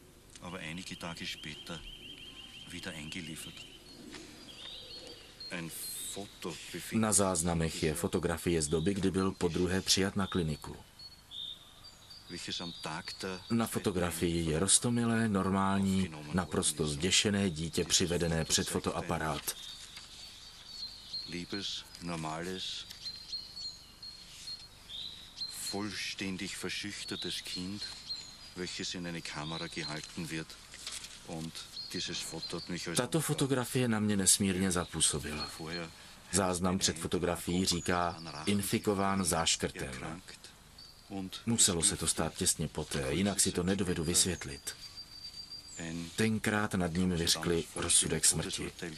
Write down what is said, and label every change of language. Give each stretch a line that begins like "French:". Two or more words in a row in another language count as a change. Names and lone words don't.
Czech: Na záznamech je fotografie z doby, kdy byl podruhé přijat na kliniku. Na fotografii je roztomilé, normální, naprosto zděšené dítě přivedené před fotoaparát.
German: Liebes, normales, vollständig verschüchtertes Kind, welches in eine Kamera gehalten wird. Und dieses Foto hat mich
Czech: Tato fotografie na mě nesmírně zapůsobila. Záznam před fotografií říká infikován záškrtem. Muselo se to stát těsně poté, jinak si to nedovedu vysvětlit. Tenkrát nad ním vyřkli rozsudek smrti.